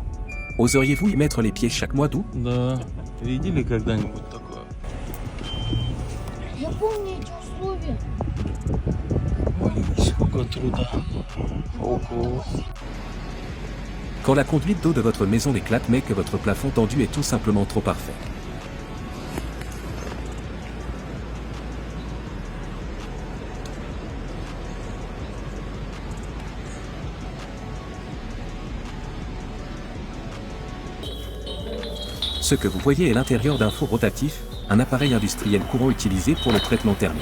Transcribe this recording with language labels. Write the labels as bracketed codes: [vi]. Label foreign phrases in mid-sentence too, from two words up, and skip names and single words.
[fr] Oseriez-vous y mettre les pieds chaque mois d'août? [ru] Да. Видели когда-нибудь такое? Я помню эти условия. Блин, сколько труда. Ого. [fr] Quand la conduite d'eau de votre maison éclate mais que votre plafond tendu est tout simplement trop parfait. Ce que vous voyez est l'intérieur d'un four rotatif, un appareil industriel courant utilisé pour le traitement thermique.